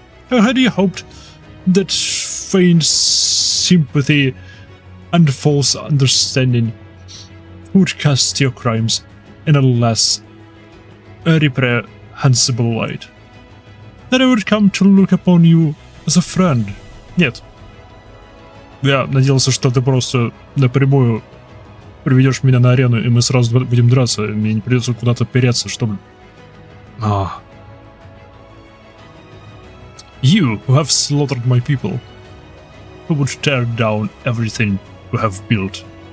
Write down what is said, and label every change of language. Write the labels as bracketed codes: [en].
[en] I had you hoped that feigned sympathy and false understanding would cast your crimes in a less reprehensible light. That I would come to look upon you as a friend. [ru] Нет. Я надеялся, что ты просто напрямую приведешь меня на арену, и мы сразу будем драться. Мне не придется куда-то переться, чтобы... [en] You, who have slaughtered my people, who would tear down everything we have built.